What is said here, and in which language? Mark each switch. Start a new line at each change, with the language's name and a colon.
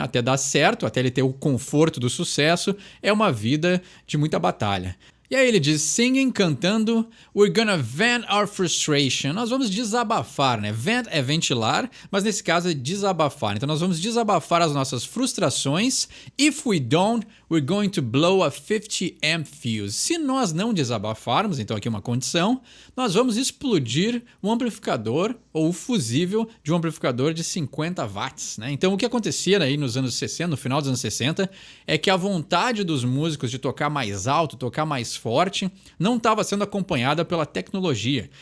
Portuguese: Até dar certo, até ele ter o conforto do sucesso, é uma vida de muita batalha. E aí ele diz, singing, cantando,
English: we're gonna vent our frustration.
Portuguese: Nós vamos desabafar, né? Vent é ventilar, mas nesse caso é desabafar. Então nós vamos desabafar as nossas frustrações.
English: If we don't, we're going to blow a 50 amp fuse.
Portuguese: Se nós não desabafarmos, então aqui uma condição, nós vamos explodir um amplificador ou o fusível de um amplificador de 50 watts, né? Então o que acontecia aí nos anos 60, no final dos anos 60, é que a vontade dos músicos de tocar mais alto, tocar mais forte, não estava sendo acompanhada pela tecnologia.